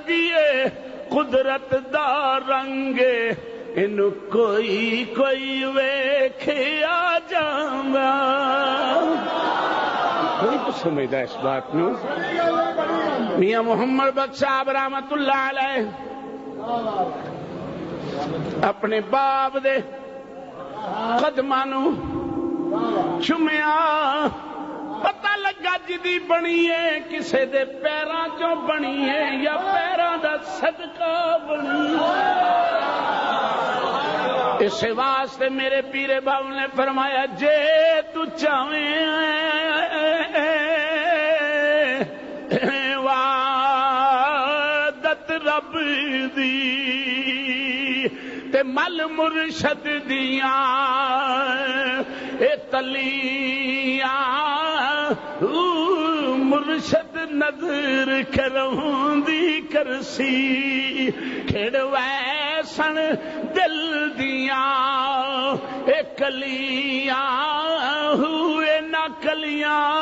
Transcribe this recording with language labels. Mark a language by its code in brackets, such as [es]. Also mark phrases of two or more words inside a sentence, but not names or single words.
[pa] دیے قدرت دا رنگ انو کوئی کوئی ویکھیا جاندا. کوئی تو سمجھدا اس بات نو؟ میاں محمد بخش صاحب رحمت اللہ علیہ اپنے باپ دے قدماں نو چومیا، پتہ لگا جدی بنی ہے کسے دے پیراں چوں بنی ہے یا پیراں دا صدقہ بنی ہے۔ اس واسطے میرے پیرے باپ نے فرمایا جے تو چاہویں وعدت رب دی تے مل مرشد دیاں اے تلیاں مرشد نظر کروں دی کرسی کھڑ ویسن دل دیاں اے کلیاں ہوئے نہ کلیاں